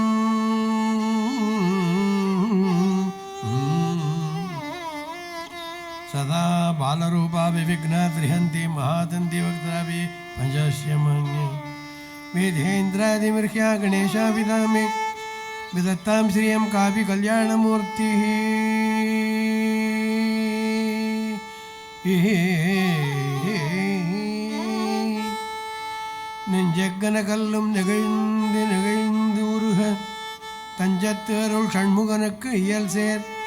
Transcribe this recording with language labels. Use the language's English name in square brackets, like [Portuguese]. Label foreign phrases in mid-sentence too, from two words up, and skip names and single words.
[Sanskrit] सदा बालरूपा विविघ्ना त्रिहन्ति महादन्ति वक्त्रापि पञ्चस्यमन्य वेदेन्द्रादिमर्ह्या गणेशाभिधा मे विदत्तां श्रियं कापि कल्याणमूर्तिः। [Tamil] நெஞ்சக்கன கல்லும் நெகிழ்ந்து நெகிழ்ந்து உருக தஞ்சத்தருள் ஷண்முகனுக்கு இயல் சேர்